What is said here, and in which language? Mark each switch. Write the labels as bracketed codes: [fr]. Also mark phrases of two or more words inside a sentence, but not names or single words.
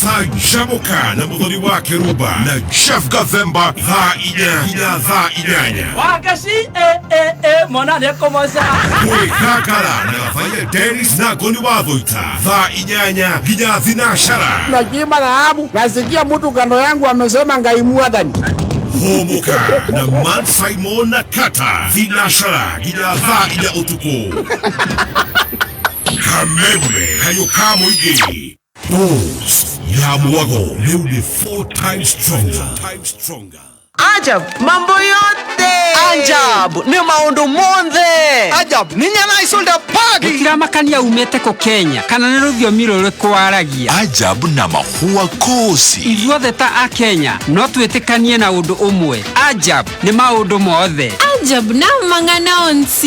[ki] Canjamũka na Mũthoni wa Kĩrumba na Chef Gathemba thaa 4 nginya thaa 8. Wakaci mwana nĩ kũmoca. Kwĩgangara na Gabaire Dennis na Ngoni wa Thũita thaa 8 nginya thinacara. [sw] Najima na hamu nasikia mtu kando yangu amesema Ngai Mwathani. [ki] Homoka na Man Simon na Kata thinacara nginya thaa 4 ũtukũ. Kameme Kayo ka Mũingĩ. [sw] Dose ya mwago leo ni [en] 4 times stronger. [sw] Ajab, mambo yote. Ajab, [kam] ni maundu monthe. [ki] Ajab, ni nyama isolda pagi. Gutira makania umete ko Kenya, kana ni rũthiomi rũrĩ kwaragia. [luy] Ajab na mahua kosi. [ki] Ithuothe ta a Kenya, no twĩtĩkanie na ũndũ ũmwe. Ajab, ni maundu mothe. [guz] Ajab na mang'ana onsi.